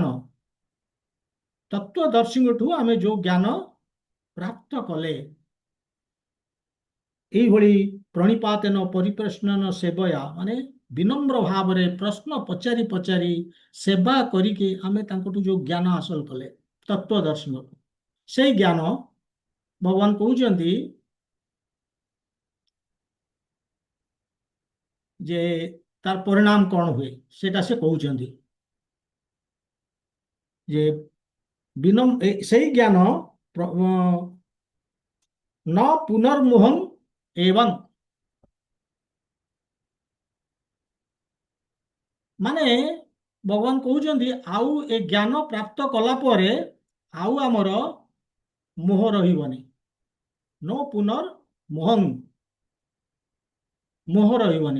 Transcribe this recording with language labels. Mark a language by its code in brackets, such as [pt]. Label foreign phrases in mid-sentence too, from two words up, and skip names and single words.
[or] ତତ୍ତ୍ୱଦର୍ଶୀଙ୍କଠୁ ଆମେ ଯୋଉ ଜ୍ଞାନ ପ୍ରାପ୍ତ କଲେ, এইଭଳି [sa] ପ୍ରଣିପାତେନ ପରିପ୍ରଶ୍ନନ ସେବୟା, [or] ମାନେ ବିନମ୍ର ଭାବରେ ପ୍ରଶ୍ନ ପଚାରି ପଚାରି ସେବା କରିକି ଆମେ ତାଙ୍କଠୁ ଯୋଉ ଜ୍ଞାନ ହାସଲ କଲେ ତତ୍ତ୍ୱଦର୍ଶୀଙ୍କଠୁ, ସେଇ ଜ୍ଞାନ ଭଗବାନ କହୁଛନ୍ତି ଯେ ତାର ପରିଣାମ କଣ ହୁଏ ସେଟା ସେ କହୁଛନ୍ତି ଯେ ସେଇ ଜ୍ଞାନ [sa] न पुनर्मुहं एवं, [or] ମାନେ ଭଗବାନ କହୁଛନ୍ତି ଆଉ ଏ ଜ୍ଞାନ ପ୍ରାପ୍ତ କଲା ପରେ ଆଉ ଆମର ମୋହ ରହିବନି। [sa] ନ ପୁନର୍ମୋହଂ, [or] ମୋହ ରହିବନି।